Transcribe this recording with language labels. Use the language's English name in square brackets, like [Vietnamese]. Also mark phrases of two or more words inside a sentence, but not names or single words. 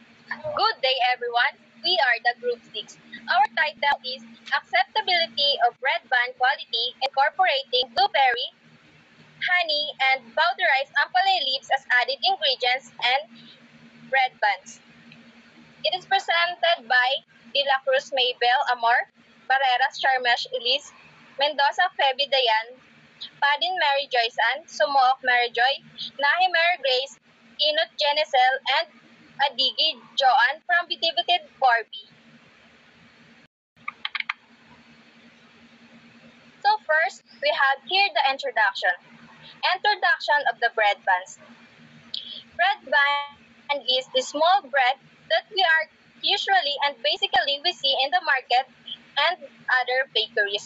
[English] Good day, everyone. We are the Group 6. Our title is Acceptability of Bread Bun Quality Incorporating Blueberry, Honey, and Powderized ampalaya leaves as added ingredients and bread buns. It is presented by De La Cruz Maybel Amor, Barreras Charmesh Elise, Mendoza Feby Dayan, Padin Mary Joyce Ann, Sumook Mary Joy, Nahi Mary Grace, Inut Genesel, and Adigi Joanne from Bitibited Corby. So first, we have here the introduction. Introduction of the bread buns. Bread bun is the small bread that we are usually and basically we see in the market and other bakeries.